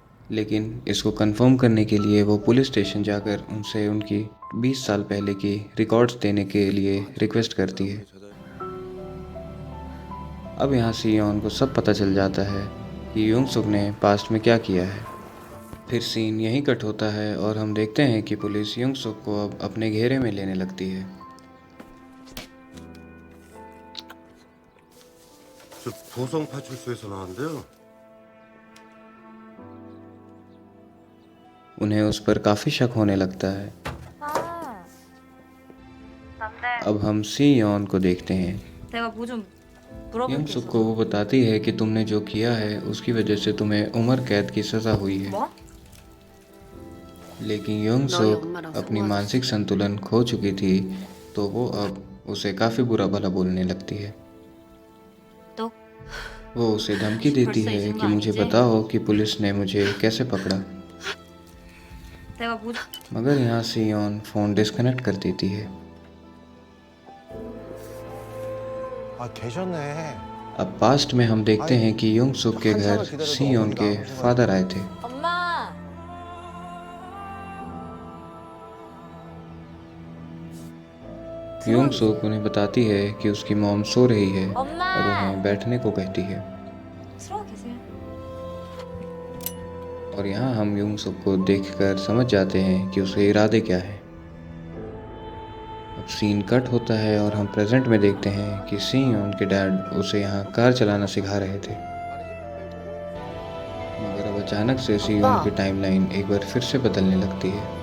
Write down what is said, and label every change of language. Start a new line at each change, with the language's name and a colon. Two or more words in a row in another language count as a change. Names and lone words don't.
Hindi: लेकिन इसको कंफर्म करने के लिए वो पुलिस स्टेशन जाकर उनसे उनकी 20 साल पहले की रिकॉर्ड्स देने के लिए रिक्वेस्ट करती है। अब यहाँ सियोन को सब पता चल जाता है कि यूंग सुक ने पास्ट में क्या किया है। फिर सीन यहीं कट होता है और हम देखते हैं कि पुलिस यूंग सुक को अब अपने घेरे में लेने लगती है।
Korean: 저 보성 파출소에서 나왔는데요.
Hindi: उन्हें उस पर काफ़ी शक होने लगता है।
Korean: 아,
Hindi: अब हम सियोन को देखते हैं।
Korean: 내가 뭐 좀
Hindi: यूंग
Korean: 물어볼 게
Hindi: सुक
Korean: 있어서.
Hindi: को वो बताती है कि तुमने जो किया है उसकी वजह से तुम्हें उम्र कैद की सज़ा हुई है।
Korean: 뭐?
Hindi: लेकिन यूंग सुक अपनी मानसिक संतुलन खो चुकी थी, तो वो अब उसे काफ़ी बुरा भला बोलने लगती है।
Korean: 또?
Hindi: वो उसे धमकी देती है कि मुझे बताओ कि पुलिस ने मुझे कैसे पकड़ा।
Korean: 내가 뭐
Hindi: मगर यहाँ सियोन
English: phone disconnect
Hindi: कर देती है।
Korean: 아 계셨네.
Hindi: अब पास्ट में हम देखते हैं कि यूंग सुक के घर सियोन के फादर आए थे।
Korean: 엄마.
Hindi: यूंग सुक उन्हें बताती है कि उसकी मॉम सो रही है और
Korean: 엄마.
Hindi: उन्हें बैठने को कहती है।
Korean: 들어가 계세요.
Hindi: और यहाँ हम यूंग सुक को देखकर समझ जाते हैं कि उसके इरादे क्या हैं। अब सीन कट होता है और हम प्रेजेंट में देखते हैं कि सियोन के डैड उसे यहाँ कार चलाना सिखा रहे थे। मगर अब अचानक से सियोन की टाइमलाइन एक बार फिर से बदलने लगती है।